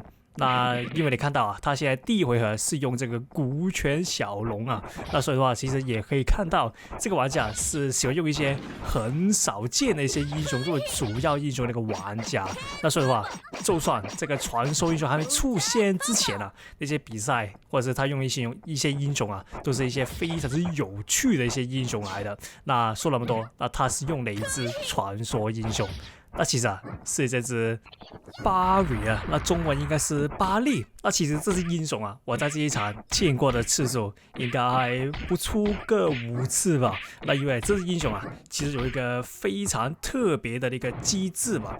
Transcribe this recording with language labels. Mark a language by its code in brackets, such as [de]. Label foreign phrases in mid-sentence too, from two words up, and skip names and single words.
[zh] 那因為你看到啊，他現在第一回合是用這個古犬小龍啊，那所以的話，其實也可以看到這個玩家是喜歡用一些很少見的一些英雄作為主要英雄的一個玩家。那所以的話，就算這個傳說英雄還沒出現之前啊，那些比賽或者是他用一些英雄啊，都是一些非常之有趣的一些英雄來的。那說那麼多，那他是用雷茲傳說英雄。那其實啊，是這隻巴瑞啊，那中文應該是巴利。那其實這隻英雄啊，我在這一場見過的次數應該還不出個5次吧。那因為這隻英雄啊，其實有一個非常特別的一個機制嘛。